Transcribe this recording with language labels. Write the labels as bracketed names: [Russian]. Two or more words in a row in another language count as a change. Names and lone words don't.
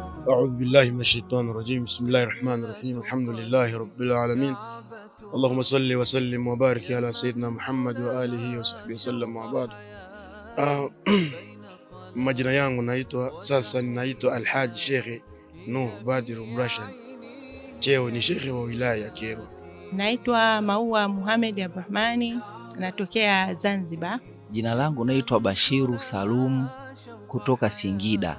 [Arabic] أعوذ بالله من الشيطان الرجيم. بسم الله الرحمن الرحيم. الحمد لله رب العالمين. اللهم صل وسلم وبارك على سيدنا محمد وآله وصحبه وسلم وبعد. [Swahili] Majina yangu naitwa Alhaji Sheikh Nuh Badiru Mrashid. Cheo ni Sheikh wa wilaya ya Kyerwa. Naitwa Maua Muhammad Abdurahmani, natokea Zanzibar. Jina langu naitwa Bashiru Salum kutoka Singida.